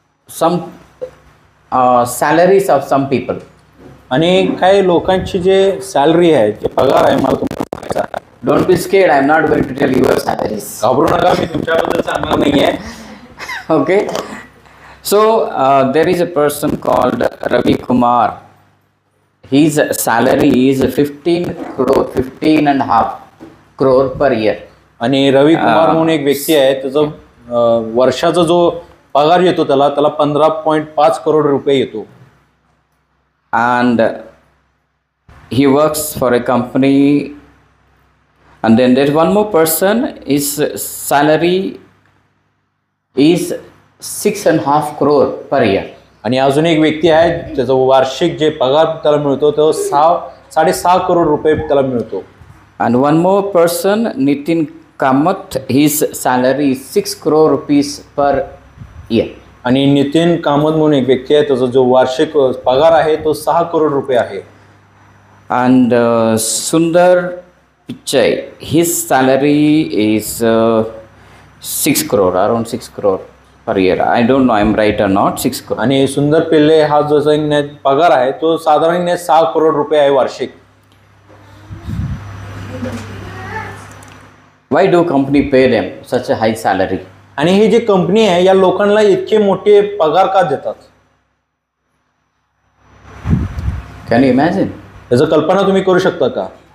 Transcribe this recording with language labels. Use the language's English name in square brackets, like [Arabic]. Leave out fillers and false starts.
[English] some salaries of some people. [Marathi] आणि काही लोकांची जे सॅलरी आहे, जे पगार आहे, मला तुम्हाला सांगायचं आहे. [English] Don't be scared. I'm not going to tell you your salaries. [Marathi] घाबरू नका, मी तुमच्याबद्दल सांगणार नाहीये. [English] Okay. So there is a person called Ravi Kumar. His salary is 15.5 crore per year. [Marathi] आणि रवी कुमार म्हणून एक व्यक्ती आहे, त्याचा वर्षाचा जो पगार येतो त्याला 15.5 करोड रुपये येतो. [English] And he works for a company. And then there's one more person. His salary is 6.5 crore per year. [Marathi] आणि अजून एक व्यक्ती आहे, त्याचा वार्षिक जे पगार त्याला मिळतो तो 6.5 करोड रुपये त्याला मिळतो. [English] And one more person, Nitin Kamath, his salary is 6 crore rupees per year. [Marathi] आणि नितीन कामत म्हणून एक व्यक्ती आहे, त्याचा जो वार्षिक पगार आहे तो 6 करोड रुपये आहे. [English] And Sundar Pichai, his salary is 6 crore, around 6 crore per year. I don't know I'm right or not. 6 crore. [Marathi] आणि सुंदर पिल्ले हा जो पगार आहे तो साधारण 6 करोड रुपये आहे वार्षिक. [English] Why do company pay them such a high salary? [Marathi] आणि ही जी कंपनी आहे या लोकांना इतके मोठे पगार का देतात? [English] Can you imagine? [Marathi] याची कल्पना तुम्ही करू शकता का?